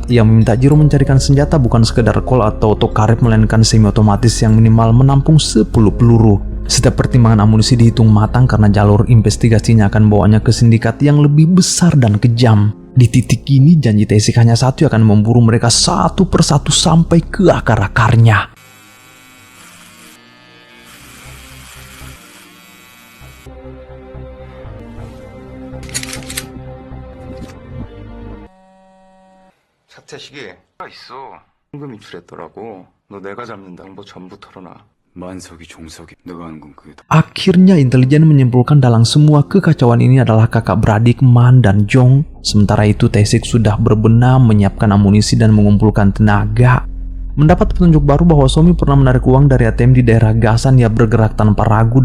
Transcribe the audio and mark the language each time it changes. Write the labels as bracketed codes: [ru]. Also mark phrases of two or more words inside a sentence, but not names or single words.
[id] Ia meminta Jiro mencarikan senjata bukan sekedar kol atau tokaret, melainkan semi otomatis yang minimal menampung 10 peluru. Setiap pertimbangan amunisi dihitung matang karena jalur investigasinya akan membawanya ke sindikat yang lebih besar dan kejam. Di titik ini janji Tae-sik hanya satu, akan memburu mereka satu persatu sampai ke akar-akarnya. [ko] 사퇴식이 있어. 현금 인출했더라고. 너 내가 잡는다. 정보 전부 털어놔. 만석이 종석이 너가 하는 건 그게 다. [id] Akhirnya intelijen menyimpulkan dalam semua kekacauan ini adalah kakak beradik Man dan Jong. Sementara itu Tae-sik sudah berbenah menyiapkan amunisi dan mengumpulkan tenaga. Mendapat petunjuk baru bahwa Somi pernah menarik uang dari ATM di daerah Gasan, ia bergerak tanpa ragu.